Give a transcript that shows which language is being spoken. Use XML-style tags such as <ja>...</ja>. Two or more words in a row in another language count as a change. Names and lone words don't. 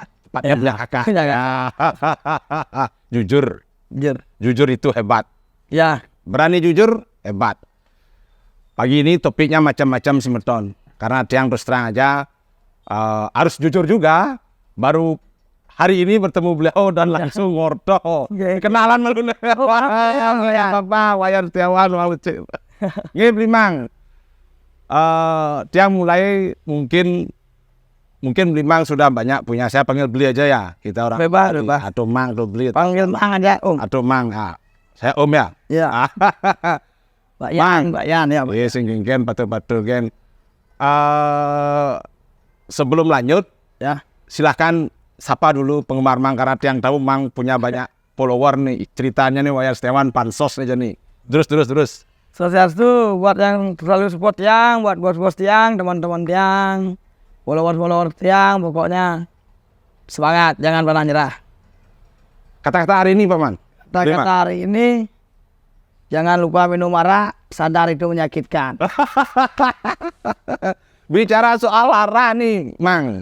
<id>Tepatnya punya kakak. Jujur. Jujur. Jujur itu hebat. Ya. Berani jujur, hebat. Pagi ini topiknya macam-macam Semeton. Karena Tiang terus terang aja harus jujur juga. Baru hari ini bertemu beliau dan langsung ngordo. Kenalan malu Wayan Setiawan Malucir. Nggih Blimang. Tiang mulai mungkin Blimang sudah banyak punya. Saya panggil Beli aja ya. Kita orang bebas. atau Mang atau Beli. Panggil Mang aja Om. Atau Mang. Saya Om ya. Iya. Pak Yan, Pak Yan ya.</id> <ban>Iya, sing-sing patu-patu gen.</ban> <id>Sebelum lanjut, Ya. silahkan sapa dulu penggemar Mang karena Tiang tahu Mang punya banyak follower nih. Ceritanya nih Wayan Setiawan pansos aja nih. Terus. Sosialistu buat yang selalu support Tiang, buat bos-bos Tiang, teman-teman Tiang, follower Tiang, pokoknya semangat, jangan pernah nyerah. Kata-kata hari ini, Paman. Kata-kata hari ini, jangan lupa minum arak, sadar itu menyakitkan. Bicara soal arak nih, Mang.</id>